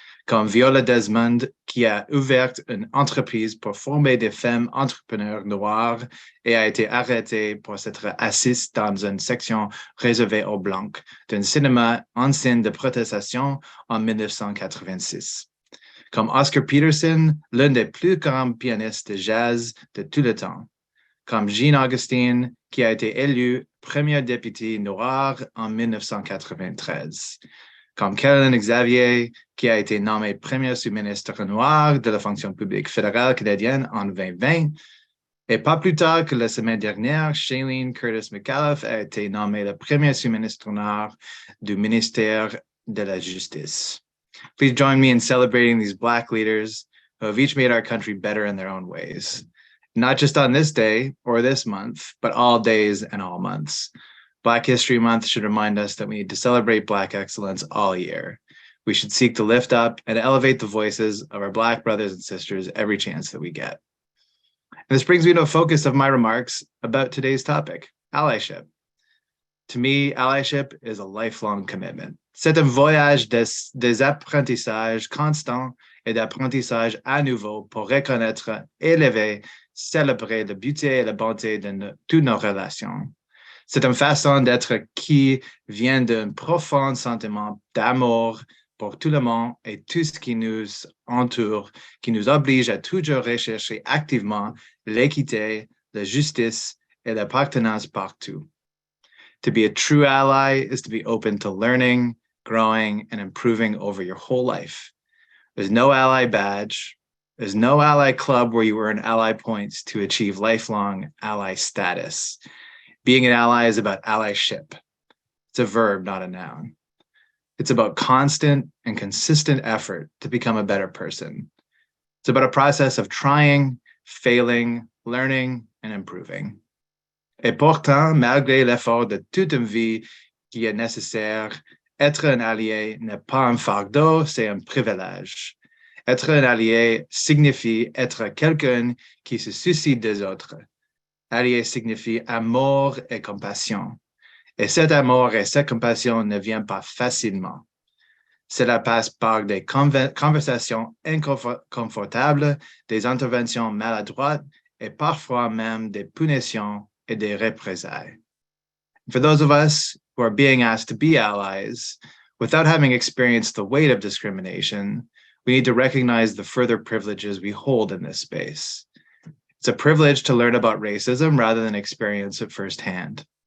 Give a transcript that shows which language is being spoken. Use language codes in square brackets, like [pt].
[fr] Comme Viola Desmond, qui a ouvert une entreprise pour former des femmes entrepreneurs noires et a été arrêtée pour s'être assise dans une section réservée aux Blancs d'un cinéma en scène de protestation en 1986. Comme Oscar Peterson, l'un des plus grands pianistes de jazz de tout le temps. Comme Jean Augustine, qui a été élu premier député noir en 1993. Comme Caroline Xavier, qui a été nommé premier sous-ministre noir de la fonction publique fédérale canadienne en 2020. Et pas plus tard que la semaine dernière, Shailene Curtis McAuliffe a été nommée le premier sous-ministre noir du ministère de la Justice. [en] Please join me in celebrating these Black leaders who have each made our country better in their own ways. Not just on this day or this month, but all days and all months. Black History Month should remind us that we need to celebrate Black excellence all year. We should seek to lift up and elevate the voices of our Black brothers and sisters every chance that we get. And this brings me to a focus of my remarks about today's topic, allyship. To me, allyship is a lifelong commitment. [fr] C'est un voyage des apprentissages constants et d'apprentissage à nouveau pour reconnaître, élever, célébrer la beauté et la bonté de toutes nos relations. C'est une façon d'être qui vient d'un profond sentiment d'amour pour tout le monde et tout ce qui nous entoure, qui nous oblige à toujours rechercher activement l'équité, la justice et l'appartenance partout. [en] To be a true ally is to be open to learning, growing, and improving over your whole life. There's no ally badge. There's no ally club where you earn ally points to achieve lifelong ally status. Being an ally is about allyship. It's a verb, not a noun. It's about constant and consistent effort to become a better person. It's about a process of trying, failing, learning, and improving. [fr] Et pourtant, malgré l'effort de toute une vie qui est nécessaire, être un allié n'est pas un fardeau, c'est un privilège. Être un allié signifie être quelqu'un qui se soucie des autres. Allié signifie amour et compassion. Et cet amour et cette compassion ne viennent pas facilement. Cela passe par des conversations inconfortables, des interventions maladroites et parfois même des punitions et des représailles. [en] For those of us who are being asked to be allies, without having experienced the weight of discrimination, we need to recognize the further privileges we hold in this space. It's a privilege to learn about racism rather than experience it firsthand.